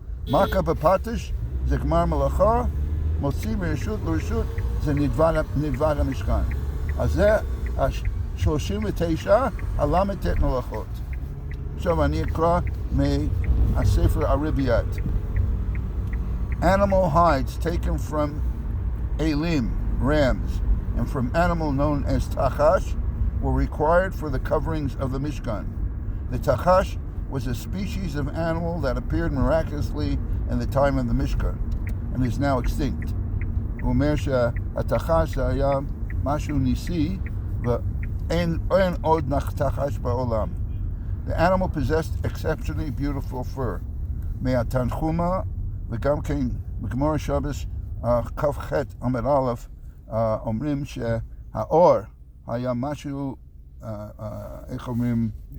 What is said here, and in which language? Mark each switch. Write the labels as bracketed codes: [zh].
[he] מכה בפטיש, זה גמר מלאכה, מוציא מרשות לרשות, זה נדבד המשכן. אז זה 39 הל"ט מלאכות. עכשיו אני אקרא מהספר הרביעט. [en] Animal hides taken from elim, rams, and from animal known as tachash were required for the coverings of the Mishkan. The tachash was a species of animal that appeared miraculously in the time of the Mishkan and is now extinct. [he] הוא אומר שהתחש זה היה משהו ניסי ואין עוד תחש בעולם. [en] The animal possessed exceptionally beautiful fur. [he] מהתנחומה וגם כן בגמרא שבס כ"ח עמוד א' אומרים שהאור היה משהו, איך אומרים?